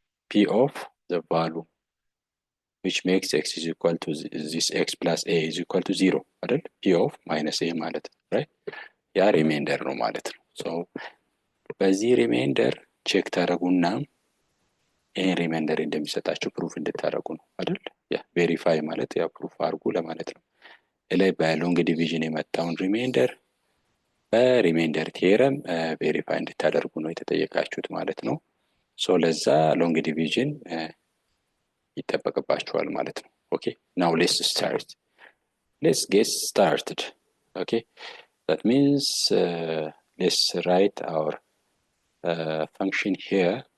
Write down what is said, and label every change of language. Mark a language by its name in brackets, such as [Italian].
[English] P of the value which makes x is equal to this x plus a is equal to 0 [Amharic] አይደል? [English] P of minus a [Amharic] ማለት ነው, [English] right? [Amharic] ያ ሪሜይንደር ነው ማለት ነው። so በዚህ ሪሜይንደር ቼክ ታደርጉና ይሄን ሪሜይንደር እንደሚሰጣችሁ ፕሩፍ እንድታደርጉ ነው አይደል? ያ ቬሪፋይ ማለት ያ ፕሩፍ አድርጉ ለማለት ነው። ላይ በሎንግ ዲቪዥን የመጣውን ሪሜይንደር በሪሜይንደር ቴረም ቬሪፋይ እንድታደርጉ ነው የተጠየቃችሁት ማለት ነው። ሶ ለዛ ሎንግ ዲቪዥን ይጠበቅባችኋል ማለት ነው። ኦኬ ናው [English] let's get started. Okay, that means let's write our function here.